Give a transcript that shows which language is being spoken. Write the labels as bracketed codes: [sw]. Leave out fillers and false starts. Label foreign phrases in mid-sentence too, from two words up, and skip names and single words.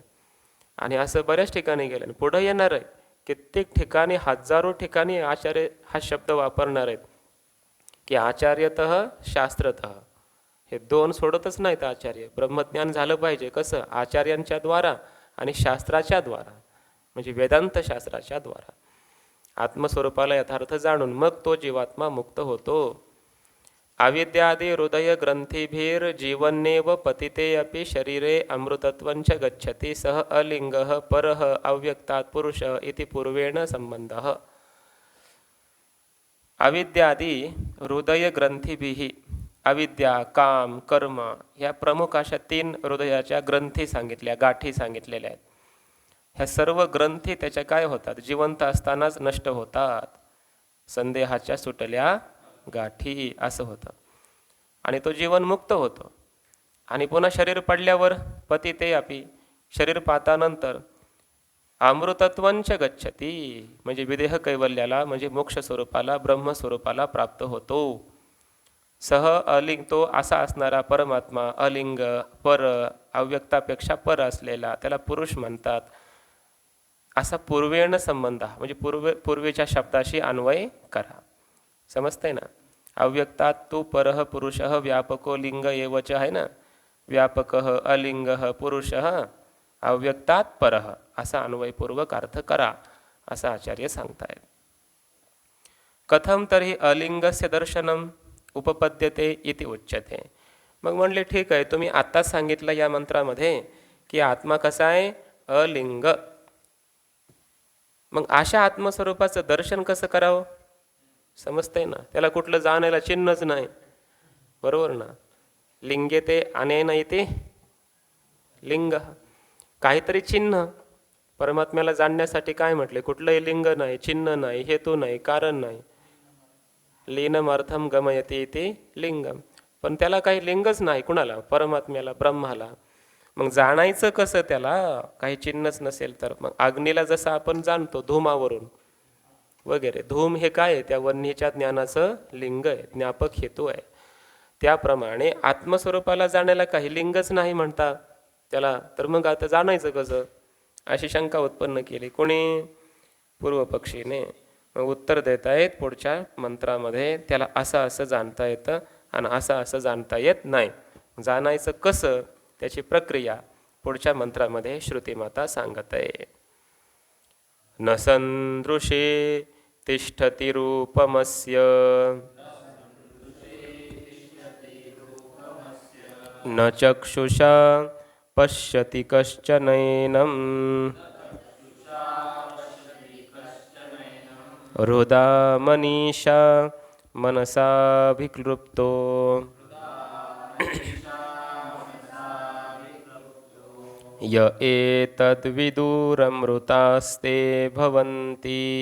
[mr] आणि असं बऱ्याच ठिकाणी गेलं, पुढं येणार आहे. कित्येक ठिकाणी, हजारो ठिकाणी आचार्य हा शब्द वापरणार आहेत की [sa] आचार्यतः शास्त्रतः. [mr] हे दोन सोडतच नाहीत आचार्य. ब्रह्मज्ञान झालं पाहिजे कसं? आचार्यांच्या द्वारा आणि शास्त्राच्या द्वारा, म्हणजे वेदांत शास्त्राच्या द्वारा. आत्मस्वरूपाला यथार्थ जाणून मग तो जीवात्मा मुक्त होतो. [sa] अविद्यादि हृदय ग्रंथीभीर जीवन्नेव पतिते अपि शरीरे अमृतत्वंच गच्छति सह अलिंगः परः अव्यक्तात् पुरुष इति पूर्वेण संबंधः. अविद्यादि हृदय ग्रंथीभिः, अविद्या, [mr] काम, कर्म ह्या प्रमुख अशा 3 हृदयाच्या ग्रंथी सांगितल्या, गाठी सांगितलेल्या आहेत. ह्या सर्व ग्रंथी त्याच्या काय होतात? जिवंत असतानाच नष्ट होतात. संदेहाच्या सुटल्या गाठी असं होतं. आणि तो जीवनमुक्त होतो. आणि पुन्हा शरीर पडल्यावर [sa] पती ते अपि, [mr] शरीर पातानंतर [sa] अमृतत्वंच गच्छती, [mr] म्हणजे विदेह कैवल्याला म्हणजे मोक्ष स्वरूपाला ब्रह्मस्वरूपाला प्राप्त होतो. [sa] सह अलिंग, [mr] तो असा असणारा परमात्मा, अलिंग, पर, अव्यक्तापेक्षा पर असलेला, त्याला पुरुष म्हणतात. असा [sa] पूर्वेण संबंध [mr] म्हणजे पूर्वेच्या शब्दाशी अन्वय करा. समजतंय ना. [sa] अव्यक्तात तू परः पुरुषः व्यापको लिंग एवच [mr] आहे ना. [sa] व्यापकः अलिंगः पुरुषः अव्यक्तात परः [mr] असा अन्वयपूर्वक अर्थ करा असं आचार्य सांगतायत. [sa] कथम तरी अलिंगस्य दर्शनम उपपद्यते इति उच्यते. [mr] मग म्हणले ठीक आहे, तुम्ही आत्ताच सांगितलं या मंत्रामध्ये की आत्मा कसा आहे, अलिंग. मग अशा आत्मस्वरूपाचं दर्शन कसं करावं. समजतंय ना. त्याला कुठलं जाणायला चिन्हच नाही, बरोबर ना. [sa] लिंगे ते अनेन इति लिंग, [mr] काहीतरी चिन्ह. परमात्म्याला जाणण्यासाठी काय म्हटले, कुठलंही लिंग नाही, चिन्ह नाही, हेतू नाही, कारण नाही. [sa] लीनम अर्थम गमयते इति लिंगम. [mr] पण त्याला काही लिंगच नाही कुणाला, परमात्म्याला, ब्रह्माला. मग जाणायचं कसं त्याला, काही चिन्हच नसेल तर. मग अग्नीला जसं आपण जाणतो धूमावरून वगैरे, धूम हे काय आहे, त्या वन्हीच्या ज्ञानाचं लिंग आहे, ज्ञापक हेतू आहे. त्याप्रमाणे आत्मस्वरूपाला जाण्याला काही लिंगच नाही म्हणता त्याला, तर मग आता जाणायचं कसं, अशी शंका उत्पन्न केली कोणी, पूर्वपक्षीने. मग उत्तर देत आहेत पुढच्या मंत्रामध्ये, त्याला असं असं जाणता येतं आणि असं असं जाणता येत नाही. जाणायचं कसं, त्याची प्रक्रिया पुढच्या मंत्रामध्ये श्रुतिमाता सांगत आहे. [sa] न संदृशे तिष्ठति रूपमस्य न चक्षुषा पश्यति कश्चनैनं हृदा मनीषा मनसाभिक्लृप्तो य एतद्विदुरमृतास्ते भवन्ति